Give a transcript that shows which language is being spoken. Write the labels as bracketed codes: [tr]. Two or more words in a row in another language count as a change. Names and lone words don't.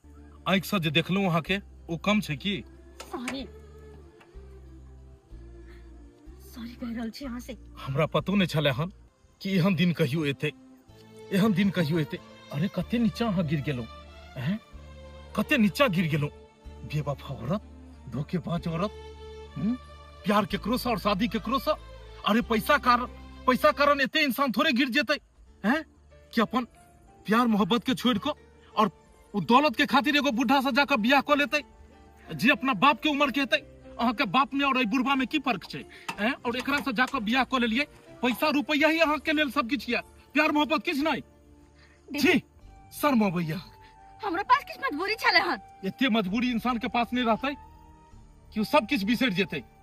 [mai] आंख से जे देखलहुं अहाँ के ओ कम छै की? सॉरी सॉरी कह रहल छी अहाँ से। हमरा पतो नहीं छले हन कि एहन दिन कहियो एते, एहन दिन कहियो एते। अरे कते नीचा अहाँ गिर गेलहुं, हैं कते नीचा गिर गेलहुं। बेवफा औरत, धोखेबाज औरत, प्यार केकरो से और शादी केकरो से। अरे पैसा कारण एते इंसान थोड़े गिर जेते हैं कि अपन प्यार मोहब्बत के छोड़ को और उ दौलत के खातिर एगो बूढ़ा से जाकर बियाह कर लेते जे अपना बाप के उम्र के हेते। अहाँ के बाप में और बुढ़वा में की फर्क छै हैं? और एकरा से जाकर बियाह कर लेलिए। पैसा रुपया ही अहाँ के लेल सब किछ या, प्यार मोहब्बत किछ नहीं। जी शर्म अबैया। हमरा पास किछ मजबूरी छले हन। एते मजबूरी इंसान के पास नहीं रहते कि वो सब किछ बिसर जेते।